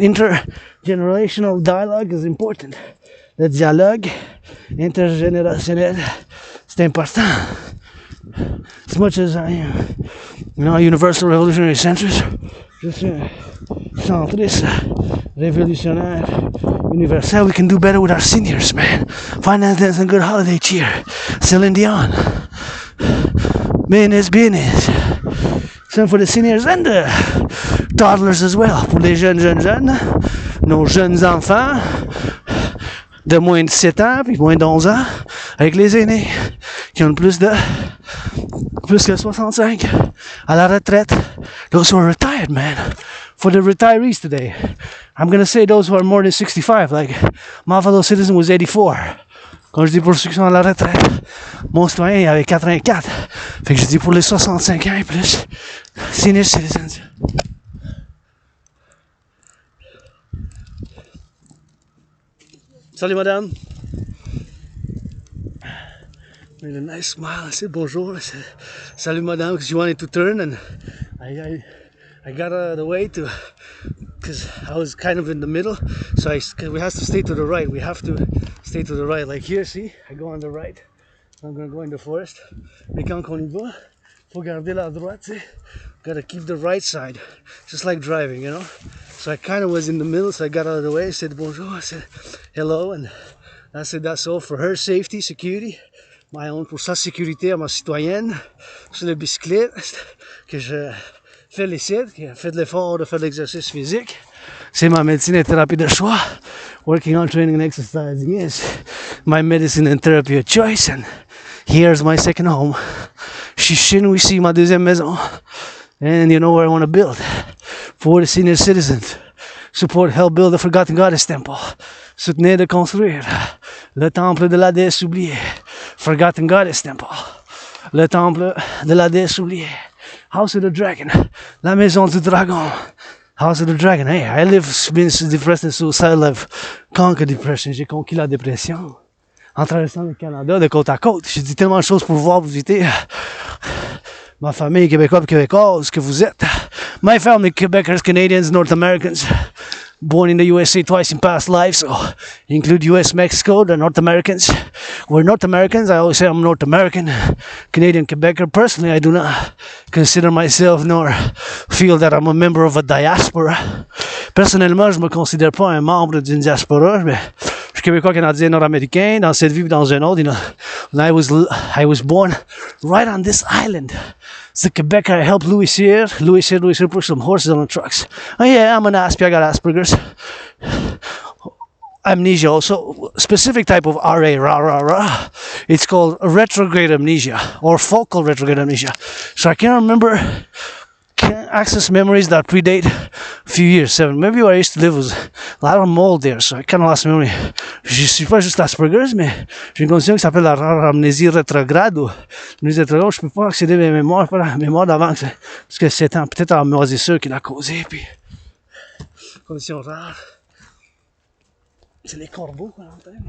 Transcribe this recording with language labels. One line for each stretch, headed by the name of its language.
English: Intergenerational dialogue is important.
French: Le dialogue intergénérationnel, c'est important.
English: As much as I am, universal revolutionary centrist,
French: je suis un centriste révolutionnaire universel.
English: We can do better with our seniors, man. Finance them some good holiday cheer. Celine Dion. Business. Some for the seniors and the toddlers as well.
French: Pour les jeunes, nos jeunes enfants de moins de 7 ans puis moins de 11 ans, avec les aînés qui ont le plus plus que 65 à la retraite.
English: Those who are retired, man. For the retirees today, I'm gonna say those who are more than 65. Like, my fellow citizen was 84.
French: Quand je dis pour ceux qui sont à la retraite, mon citoyen il avait 84. Fait que je dis pour les 65 ans et plus, senior citizens. Salut madame.
English: Made a nice smile. I said bonjour. I said salut madame because she wanted to turn and I got out of the way to because I was kind of in the middle. So we have to stay to the right. We have to stay to the right. Like here, see, I go on the right. I'm gonna go in the forest.
French: Mais quand on y va, faut garder la droite, tu sais.
English: Gotta keep the right side. Just like driving, you know. So I kind of was in the middle, so I got out of the way. I said bonjour. I said hello, and I said that's all for her safety, security. My own
French: pour sa sécurité à ma citoyenne sur la bicyclette que je fais les sites, qui a fait de l'effort de faire de l'exercice physique. C'est ma médecine et thérapie de choix.
English: Working on training and exercising is my medicine and therapy of choice. And here's my second home.
French: Shishin, ici ma deuxième maison.
English: And you know where I want to build. For the senior citizens. Support, help build the Forgotten Goddess Temple.
French: Soutenir de construire le temple de la déesse oubliée. Forgotten Goddess Temple. Le temple de la déesse oubliée.
English: House of the Dragon. La maison du dragon. House of the Dragon. Hey, I live been depressed and suicidal. I've conquered depression.
French: J'ai conquis la dépression. En traversant le Canada de côte à côte. J'ai dit tellement de choses pour voir, vous visiter. Ma famille québécoise que vous êtes.
English: My family, Quebecers, Canadians, North Americans. Born in the USA twice in past lives, so include US, Mexico, the North Americans. We're North Americans, I always say I'm North American, Canadian, Quebecer. Personally, I do not consider myself nor feel that I'm a member of a diaspora.
French: Personnellement, je me considère pas un membre d'une diaspora, mais je suis québécois, canadien, nord-américain, dans cette vie, dans une autre.
English: You know, I was born right on this island. It's the Quebec. I helped Louis Cyr push some horses on the trucks. Oh yeah, I'm an Asp. I got Asperger's. Amnesia also. Specific type of RA. It's called retrograde amnesia or focal retrograde amnesia. So I can't remember, can't access memories that predate a few years, 7. Maybe where I used to live was a lot of mold there, so I kind of lost memory.
French: Je suis pas juste Asperger's, mais j'ai une condition qui s'appelle la rare amnésie rétrograde ou amnésie rétrograde. Je peux pas accéder à mes mémoires, pas la mémoire d'avant, parce que c'est peut-être la moisissure qui l'a causé, puis condition rare. C'est les corbeaux qu'on entend.